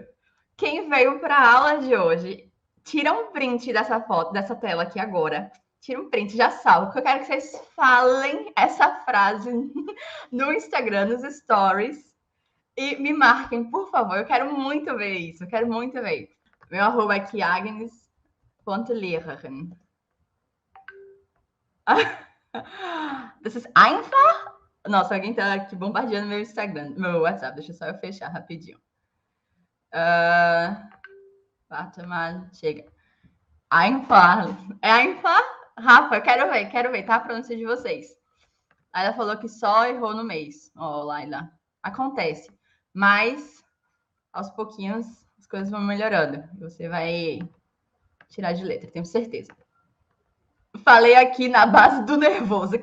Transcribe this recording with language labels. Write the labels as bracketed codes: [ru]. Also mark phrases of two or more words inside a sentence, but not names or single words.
[pt] Quem veio para a aula de hoje, tira um print dessa foto, dessa tela aqui agora. Tira um print, já salva, porque eu quero que vocês falem essa frase no Instagram, nos stories, e me marquem, por favor. Eu quero muito ver isso, eu quero muito ver. Meu arroba aqui, Agnes.Lehrerin. [de] Das ist einfach. [pt] Nossa, alguém tá aqui bombardeando meu Instagram, meu WhatsApp. Deixa só eu fechar rapidinho. [de] Warte mal, chega. Einfach. É einfach? [pt] Rafa, eu quero ver, tá? A pronúncia de vocês. Laila falou que só errou no mês. Ó, Laila. Acontece. Mas, aos pouquinhos, as coisas vão melhorando. Você vai tirar de letra, tenho certeza. Falei aqui na base do nervoso.